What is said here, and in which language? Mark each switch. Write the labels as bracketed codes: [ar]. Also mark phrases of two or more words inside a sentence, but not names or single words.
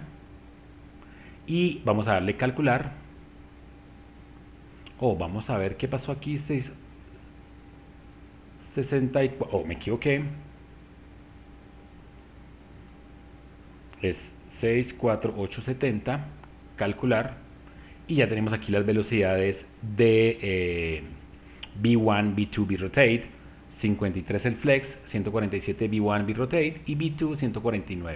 [es] Y vamos a darle calcular. Vamos a ver qué pasó aquí. 64. Me equivoqué. Es 64870. Calcular. Y ya tenemos aquí las velocidades de V1, V2, V-Rotate. 53 el flex, 147 V1, V-Rotate y V2 149.